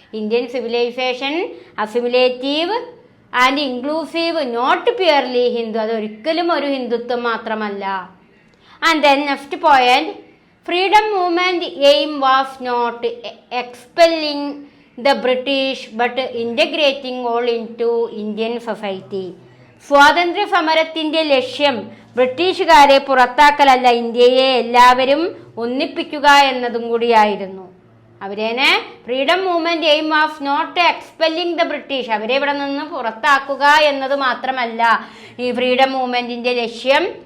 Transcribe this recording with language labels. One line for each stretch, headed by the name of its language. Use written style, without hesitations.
English: Indian civilisation assimilative and inclusive, not purely Hindu,
Malayalam: അതൊരിക്കലും ഒരു ഹിന്ദുത്വം മാത്രമല്ല.
English: And then next point, freedom movement aim was not expelling the British but integrating all into Indian society.
Malayalam: സ്വാതന്ത്ര്യ സമരത്തിന്റെ ലക്ഷ്യം ബ്രിട്ടീഷുകാരെ പുറത്താക്കലല്ല, ഇന്ത്യയെ എല്ലാവരും ഒന്നിപ്പിക്കുക എന്നതും കൂടിയായിരുന്നു. അവരേനെ
English: freedom movement aim of not expelling the British,
Malayalam: അവരെ ഇവിടെ നിന്ന് പുറത്താക്കുക എന്നത് മാത്രമല്ല ഈ ഫ്രീഡം മൂവ്മെന്റിന്റെ ലക്ഷ്യം.